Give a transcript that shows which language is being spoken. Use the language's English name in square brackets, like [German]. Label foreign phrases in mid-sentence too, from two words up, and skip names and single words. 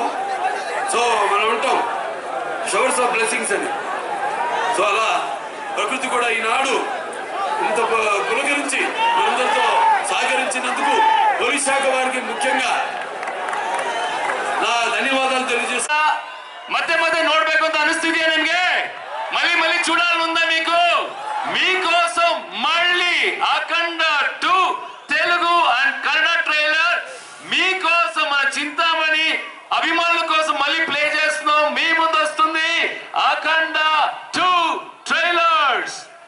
[Telugu] సో మనం ఉంటాం [English] showers of blessings [Telugu] అని. సో అలా ప్రకృతి కూడా ఈనాడు ఇంత పులకరించి మనందరితో సహకరించినందుకు పోలీస్ శాఖ వారికి ముఖ్యంగా నా ధన్యవాదాలు తెలియజేస్తా. [Kannada] ಮತ್ತೆ ಮತ್ತೆ ನೋಡ್ಬೇಕು ಅಂತ ಅನಿಸ್ತಿದ್ಯಾ ನಿಮ್ಗೆ? [Telugu] ಮళ్ళీ చూడాలనుందా మీకు? మీకోసం మళ్ళీ అఖండ 2 తెలుగు అండ్ కన్నడ ట్రైలర్ మీకోసం, మన చింతామణి అభిమానుల కోసం మళ్ళీ ప్లే చేస్తున్నాం. మీ ముందు వస్తుంది అఖండ 2 ట్రైలర్స్.